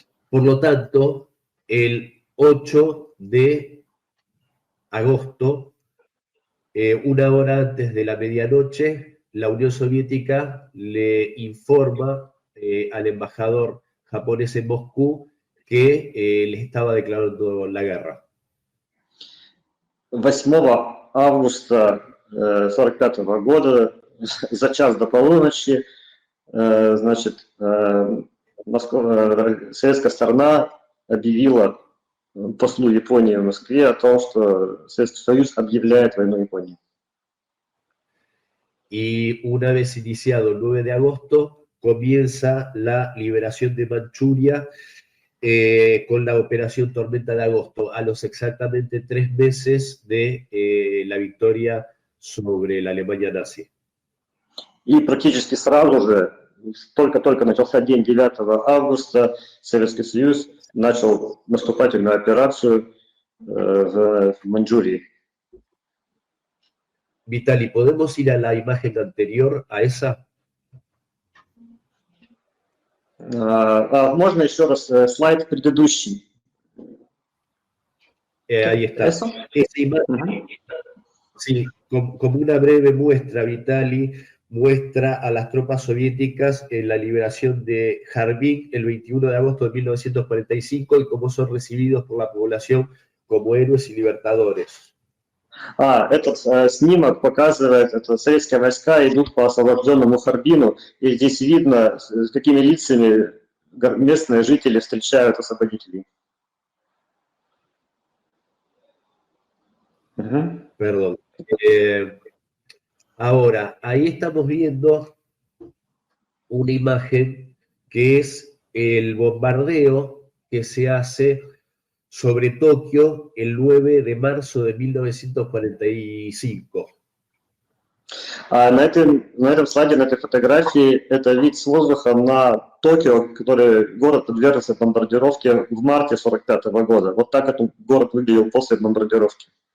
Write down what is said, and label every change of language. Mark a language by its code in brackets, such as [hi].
[es] Por lo tanto, el 8 de agosto, una hora antes de la medianoche, la Unión Soviética le informa al embajador japonés en Moscú que le estaba declarando la guerra. [ru] 8 августа 1945 года, за час до полуночи, значит, советская сторона объявила послу Японии в Москве о том, что Советский Союз объявляет войну Японии. [es] Y una vez iniciado el 9 de agosto, comienza la liberación de Manchuria con la operación Tormenta de Agosto, a los exactamente 3 meses de la victoria sobre la Alemania nazi. [ru] И практически сразу же, только начался день 9 августа, Советский Союз начал наступательную операцию в Маньчжурии. [es] Vitali, ¿podemos ir a la imagen anterior, a esa? [ru] Можно еще раз слайд предыдущий? [es] Ahí está. Esa imagen, sí, como una breve muestra, Vitali, muestra a las tropas soviéticas en la liberación de Harbin el 21 de agosto de 1945 y cómo son recibidos por la población como héroes y libertadores. [ru] Этот снимок показывает, это советские войска идут по освобожденному Харбину, и здесь видно, с какими лицами местные жители встречают освободителей. [es] Perdón. Ahora, ahí estamos viendo una imagen que es el bombardeo que se hace sobre Tokio el 9 de marzo de 1945. [ru] На этом слайде, на этой фотографии, это вид с воздуха на Токио, город подвергся бомбардировке в марте 1945 года. Вот так этот город выглядел после бомбардировки.